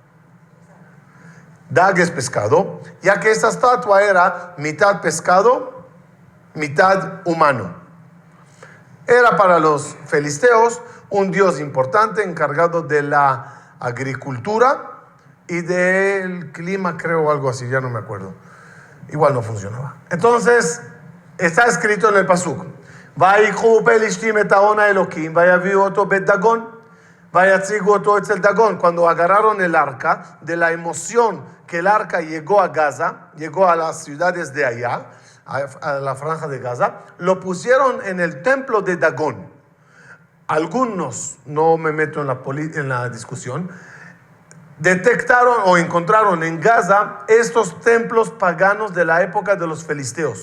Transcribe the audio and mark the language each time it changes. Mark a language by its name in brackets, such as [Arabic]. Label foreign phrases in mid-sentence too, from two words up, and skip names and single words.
[Spanish] Dag es pescado, ya que esta estatua era mitad pescado, mitad humano. Era para los filisteos un dios importante encargado de la agricultura y del clima, creo, o algo así, ya no me acuerdo. Igual no funcionaba. Entonces, está escrito en el pasuk: [Hebrew] ויקחו פלשתים את הארון אלוקים, ויביאו אותו בית דגון, ויציגו אותו אצל דגון. [Spanish] Cuando agarraron el arca, de la emoción que el arca llegó a Gaza, llegó a las ciudades de allá, a la franja de Gaza, lo pusieron en el templo de Dagón. Algunos, no me meto en la discusión, detectaron o encontraron en Gaza estos templos paganos de la época de los filisteos.